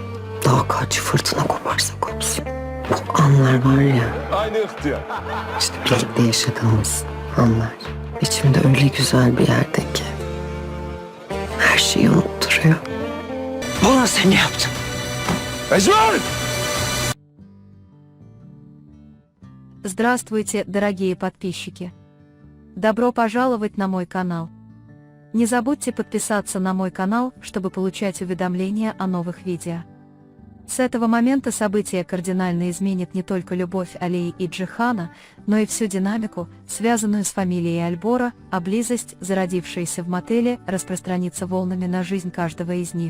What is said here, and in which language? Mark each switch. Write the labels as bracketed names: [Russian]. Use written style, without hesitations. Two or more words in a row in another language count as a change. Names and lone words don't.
[Turkish] Daha kaç fırtına koparsa kopsun. O anlar var ya. Aynı ihtiyar. İşte birlikte yaşadığımız anlar. İçimde öyle güzel bir yerde ki. Her şeyi unutturuyor. Bunu sen yaptın. Ecval! [Russian] Здравствуйте, дорогие подписчики! Добро пожаловать на мой канал. Не забудьте подписаться на мой канал, чтобы получать уведомления о новых видео. С этого момента события кардинально изменят не только любовь Алии и Джихана, но и всю динамику, связанную с фамилией Альбора, а близость, зародившаяся в мотеле, распространится волнами на жизнь каждого из них.